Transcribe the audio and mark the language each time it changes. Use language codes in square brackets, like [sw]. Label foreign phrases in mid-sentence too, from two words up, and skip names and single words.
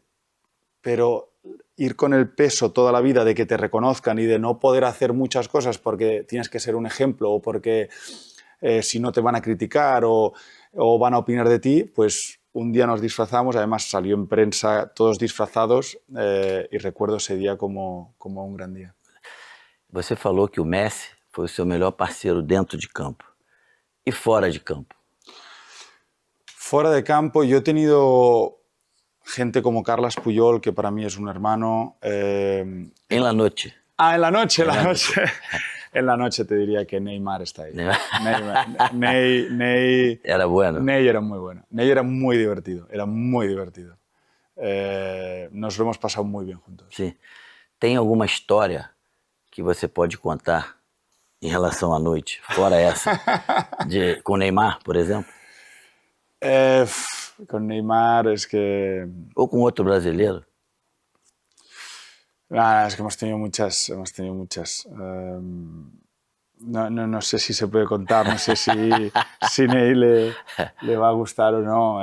[es] Pero ir con el peso toda la vida de que te reconozcan y de no poder hacer muchas cosas porque tienes que ser un ejemplo o porque si no te van a criticar o van a opinar de ti, pues un día nos disfrazamos, además salió en prensa todos disfrazados y recuerdo ese día como un gran día. [pt] Você falou que o Messi foi o seu melhor parceiro dentro de campo. E fora de campo? [es] Fuera de campo yo he tenido gente como Carles Puyol, que para mí es un hermano. En la noche. En la noche. En la noche te diría que Neymar está ahí. Ney era bueno. Ney era muy bueno. Ney era muy divertido. Nos lo hemos pasado muy bien juntos. [pt] Sim. Tem alguma história que você pode contar em relação à noite, fora essa, com o Neymar, por exemplo? [es] Con Neymar es que... ¿O con otro brasileño? Es que hemos tenido muchas. No sé si se puede contar, no sé si Ney le va a gustar o no.